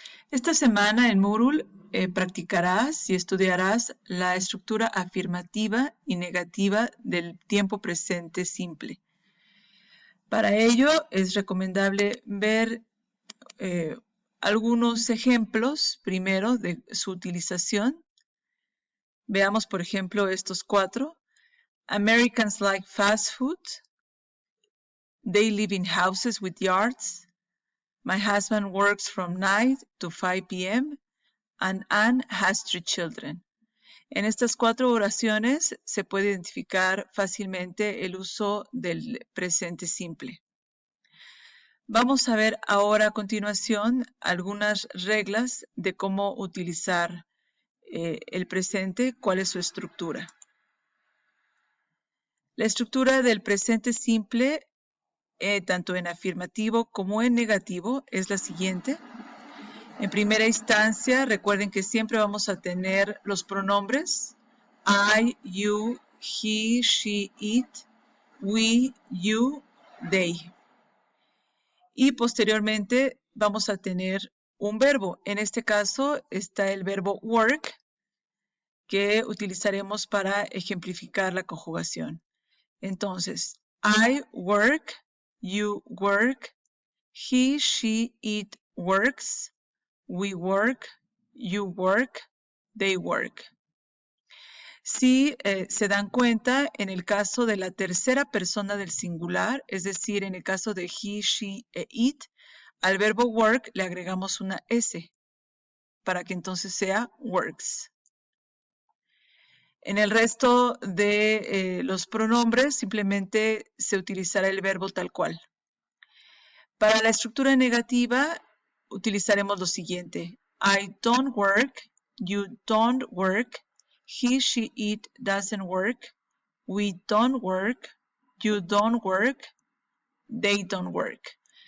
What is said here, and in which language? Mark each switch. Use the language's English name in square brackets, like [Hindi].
[Spanish] Esta semana en Moodle practicarás y estudiarás la estructura afirmativa y negativa del tiempo presente simple. Para ello es recomendable ver algunos ejemplos primero de su utilización. Veamos, por ejemplo, estos 4. [English] Americans like fast food. They live in houses with yards. My husband works from 9 to 5 p.m. and Anne has 3 children. [Spanish] En estas 4 oraciones se puede identificar fácilmente el uso del presente simple. Vamos a ver ahora a continuación algunas reglas de cómo utilizar el presente, cuál es su estructura. La estructura del presente simple, tanto en afirmativo como en negativo, es la siguiente. En primera instancia, recuerden que siempre vamos a tener los pronombres I, you, he, she, it, we, you, they. Y posteriormente vamos a tener un verbo. En este caso está el verbo work, que utilizaremos para ejemplificar la conjugación. [English] Entonces, I work, you work, he, she, it works, we work, you work, they work. [Spanish] Si se dan cuenta, en el caso de la tercera persona del singular, es decir, en el caso de he, she e it, al verbo work le agregamos una S para que entonces sea works. En el resto de los pronombres simplemente se utilizará el verbo tal cual. Para la estructura negativa utilizaremos lo siguiente. [English] I don't work, you don't work, he, she, it doesn't work, we don't work, you don't work, they don't work.